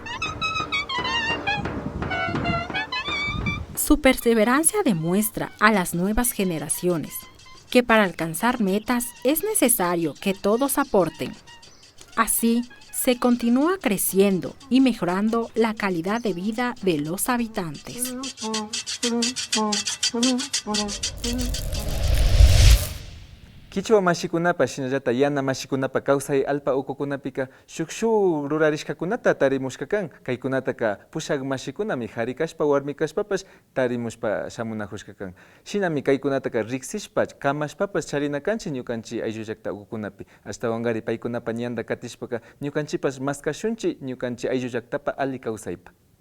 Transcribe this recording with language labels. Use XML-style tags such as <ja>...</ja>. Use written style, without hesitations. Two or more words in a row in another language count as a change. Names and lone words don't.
<es>Su perseverancia demuestra a las nuevas generaciones que para alcanzar metas es necesario que todos aporten. Así, se continúa creciendo y mejorando la calidad de vida de los habitantes.</es> <qu>Kichwa mashikunapa shinallata yana mashikunapa kawsay alpa ukukunapika shukshu rurarishkakunata tarimushkakan kaykunataka pushak mashikunami harikashpa warmikashpapash tarimushpa shamunajushkakan shinami kaykunataka riksishpach kamashpapash charinakanchik ñukanchik ayllullakta ukukunapi ashtawanqari paykunapa ñanda katishpaka ñukanchipash maskashunchik ñukanchik ayllullaktapa ali kawsaypa.</qu>